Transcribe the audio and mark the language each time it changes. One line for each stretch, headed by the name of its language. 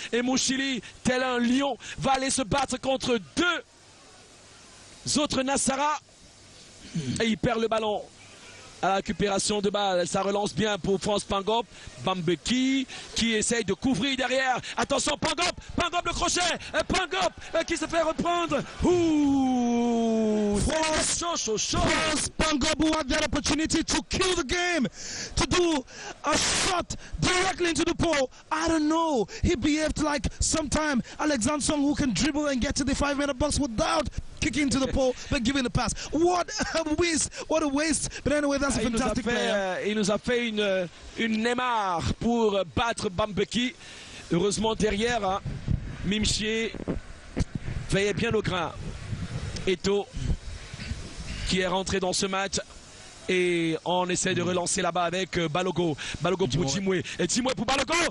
French: Et Mouchili, tel un lion, va aller se battre contre 2 autres Nassara. Et il perd le ballon. À la récupération de balle, ça relance bien pour France Pangop. Bambeki qui essaye de couvrir derrière. Attention, Pangop le crochet. Pangop qui se fait reprendre. Ouh,
English: France Pangop who had that opportunity to kill the game, to do a shot directly into the pole. I don't know. He behaved like sometime Alexander Song who can dribble and get to the 5-meter box without kicking to the pole, but giving the pass. What a waste! What a waste! But anyway, that's a fantastic player.
French: Il nous a fait une Neymar pour battre Bambeki. Heureusement derrière, hein, Mimchier veillait bien au grain. Eto qui est rentré dans ce match. Et on essaie de relancer là-bas avec Balogo. Balogo pour Timoué. Et Timoué pour Balogo.